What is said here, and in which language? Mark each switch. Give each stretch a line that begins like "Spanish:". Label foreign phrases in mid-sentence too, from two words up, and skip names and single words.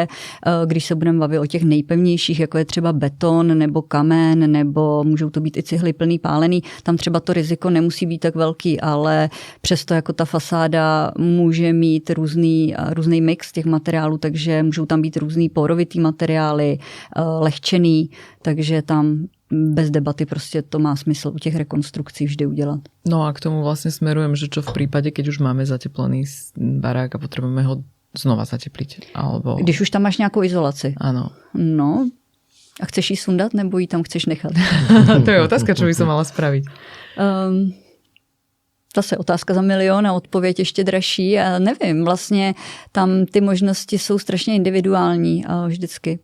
Czech: Když se budeme bavit o těch nejpevnějších, jako je třeba beton nebo kamen, nebo můžou to být i cihly plný pálený, tam třeba to riziko nemusí být tak velký, ale přesto jako ta fasáda může mít různý mix těch materiálů, takže můžou tam být různý porovitý materiály, lehčený, takže tam bez debaty prostě to má smysl u těch rekonstrukcí vždy udělat.
Slovak: No a k tomu vlastne smerujem, že čo v prípade, keď už máme zateplený barák a potrebujeme ho znova zatepliť? Alebo...
Czech: Když už tam máš nějakou izolaci.
Slovak: Áno.
Czech: No, a chceš ji sundat, nebo ji tam chceš nechat?
Slovak: To je otázka, čo by som mala spraviť.
Czech: Zase otázka za milion a odpověď ještě dražší. A nevím, vlastně tam ty možnosti jsou strašně individuální vždycky.